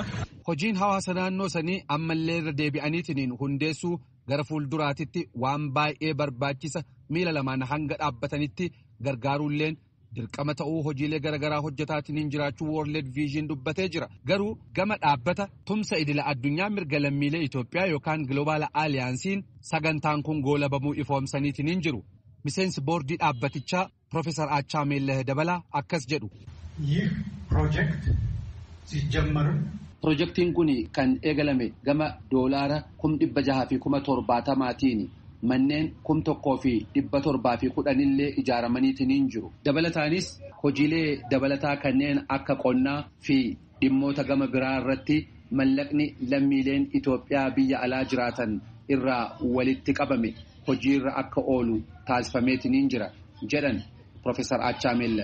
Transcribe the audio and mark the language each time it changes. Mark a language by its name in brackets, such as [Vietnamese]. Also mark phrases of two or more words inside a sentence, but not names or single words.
[Oromo] Hojiin hawaasa naannoo sanii ammallee irra deebi'aniitiin hundeessuu gara fuulduraatitti waan baay'ee barbaachisa miila lamaan hanga dhaabbatanitti gargaaruulleen dirqama ta'uu hojiilee garaagaraa hojjetaatiin jiraachuu World Vision dubbatee jira. Garuu gama dhaabbata tumsa idila addunyaa mirga lammiilee Itoophiyaa yookaan Global Alliance'n sagantaan kun goolabamuu ifoomsaniitiin jiru. Miseensi boordii dhaabbatichaa Profeesar Achaameel Dabalaa akkas jedhu. [Amharic] ይህ ፕሮጀክት ሲጀመር [Oromo] Pirojektiin kun kan eegalame gama doolaara 670,000tiin manneen 1,710 illee ijaaramaniitiin jiru. Dabalataanis hojiilee dabalataa kanneen akka qonnaa fi dhimmoota gama biraa irratti mallaqni lammiileen Itoophiyaa biyya alaa jiraatan irraa walitti qabame hojiirra akka oolu taasifameetiin jira jedhan Profeesar Achaameel.